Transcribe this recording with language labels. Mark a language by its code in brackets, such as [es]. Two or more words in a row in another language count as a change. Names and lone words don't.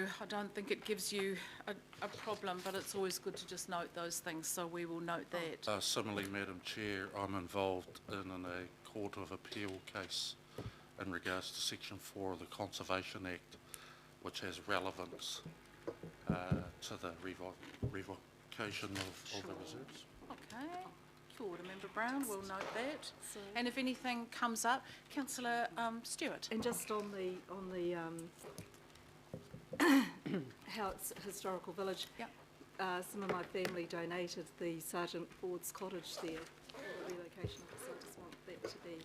[en] I don't think it gives you a problem, but it's always good to just note those things, so we will note that. Similarly, Madam Chair, I'm involved in a Court of Appeal case in regards to Section 4 of the Conservation Act, which has relevance to the revocation of the reserves. [mi] Okay. Kia ora, [en] Member Brown, we'll note that. So, and if anything comes up, Councillor Stewart. And just on the how it's a historical village, yep. Some of my family donated the Sergeant Ford's cottage there for the relocation, so I just want that to be.